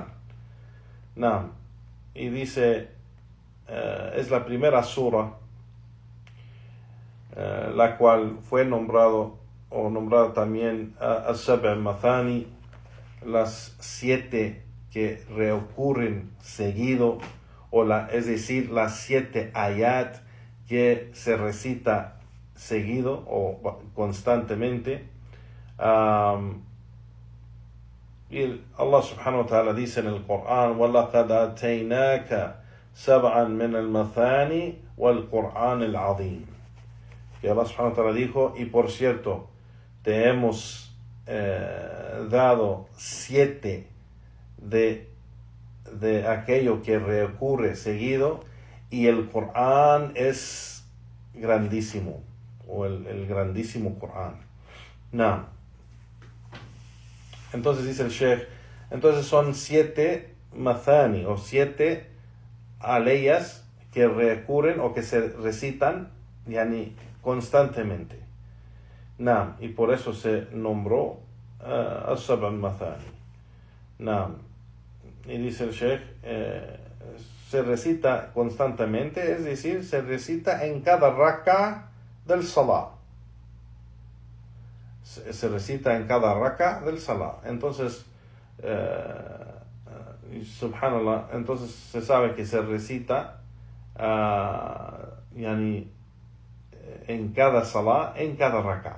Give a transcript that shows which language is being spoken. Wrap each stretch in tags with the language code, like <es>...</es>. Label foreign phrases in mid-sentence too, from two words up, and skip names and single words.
<es>Naam, y dice, es la primera sura la cual fue nombrada también As-Sab' al-Mathani, las 7 que reocurren seguido, es decir, las 7 ayat que se recita seguido o constantemente. Y Allah</es> <ar>سبحانه وتعالى</ar> <es>dice en el Corán:</es> <ar>وَلَقَدْ أَتَيْنَاكَ سَبْعًا مِنَ الْمَثَانِ وَالْقُرْآنِ الْعَظِيمِ.</ar> <es>Que Allah</es> <ar>سبحانه وتعالى</ar> <es>dijo: y por cierto, te hemos dado 7 de aquello que reocurre seguido, y el Corán es grandísimo, o el grandísimo Corán. No. Entonces dice el Sheikh, entonces son 7 mathani, o 7 aleyas que recurren o que se recitan yani constantemente. Naam, y por eso se nombró As-Sab' al-Mathani. Naam, y dice el Sheikh, se recita constantemente, es decir, se recita en cada raka del salah. Se recita en cada raka del salah. Entonces, subhanallah, entonces se sabe que se recita yani en cada salah, en cada raka.</es>